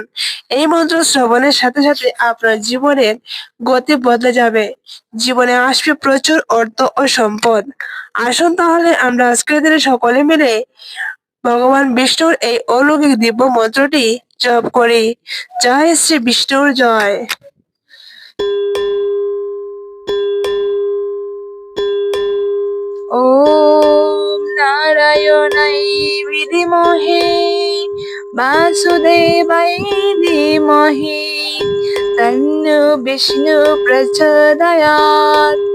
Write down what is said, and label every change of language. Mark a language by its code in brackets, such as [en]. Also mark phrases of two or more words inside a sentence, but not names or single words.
[bn] এই মন্ত্র শ্রবণের সাথে সাথে আপনার জীবনের গতি বদলে যাবে। জীবনে আসবে প্রচুর অর্থ ও সম্পদ। আসুন তাহলে আমরা আজকের দিনে সকলে মিলে ভগবান বিষ্ণুর এই অলৌকিক দিব্য মন্ত্রটি জপ করি। জয় শ্রী বিষ্ণুর জয়। [sa] ॐ नारायणाय विद्महे वासुदेवाय धीमहि तन्नो विष्णु प्रचोदयात्।